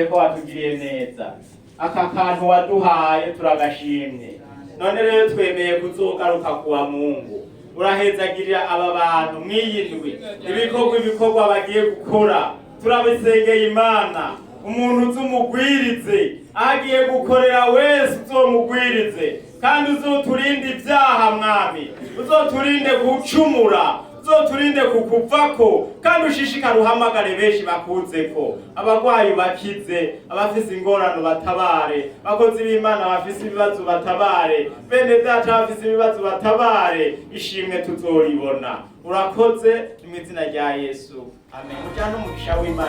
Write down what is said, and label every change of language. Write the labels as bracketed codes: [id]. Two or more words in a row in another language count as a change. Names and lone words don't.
[rn] ko watugiriye neza aka kantu waduhaye turagashimye none rero twemeye kuzogaruka [sw] kuwa Mungu [rn] urahezagirira aba bantu mwiyindwi ibikorwa bagiye gukora turabisengeye Imana umuntu uzumugwirize agiye gukorera wese uzomugwirize kandi uzoturinde ibyaha mwami uzoturinde gucumura uzoturinde kukuvako kandi ushishikara uhamagare benshi bakuzeko abagwayi bakize abafise ingorano batabare bakozi b'Imana bafise ibibazo batabare bene data bafise ibibazo batabare ishimwe tuzoribona urakoze mu izina rya Yesu amen.